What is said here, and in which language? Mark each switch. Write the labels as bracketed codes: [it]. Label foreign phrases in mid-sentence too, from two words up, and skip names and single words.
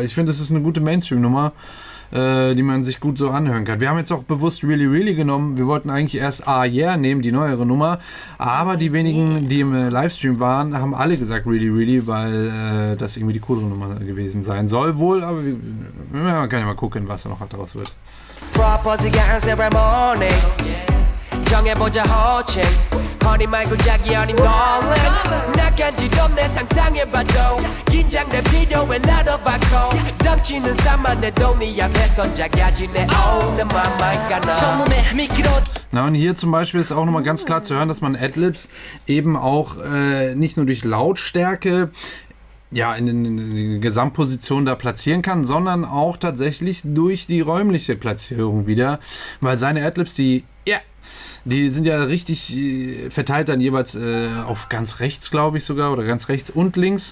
[de] Ich finde, das ist eine gute Mainstream-Nummer, die man sich gut so anhören kann. Wir haben jetzt auch bewusst Really Really genommen. Wir wollten eigentlich erst Ah Yeah nehmen, die neuere Nummer. Aber die wenigen, die im Livestream waren, haben alle gesagt Really Really, weil das irgendwie die coolere Nummer gewesen sein soll wohl. Aber man kann ja mal gucken, was da noch daraus wird. [ko] 정해보자 호칭 허니 말고 자기 어린 darling 나 간지럽네 상상해봐도 긴장돼 필요해 나도 받고 덤치는 산만해도 네 앞에선 작아지네 Oh 내 맘 알까나 첫눈에 미끄러. [de] Na und hier zum Beispiel ist auch nochmal ganz klar zu hören, dass man Adlibs eben auch nicht nur durch Lautstärke ja, in die Gesamtposition da platzieren kann, sondern auch tatsächlich durch die räumliche Platzierung wieder, weil seine Adlibs, die sind ja richtig verteilt dann jeweils auf ganz rechts, glaube ich sogar, oder ganz rechts und links.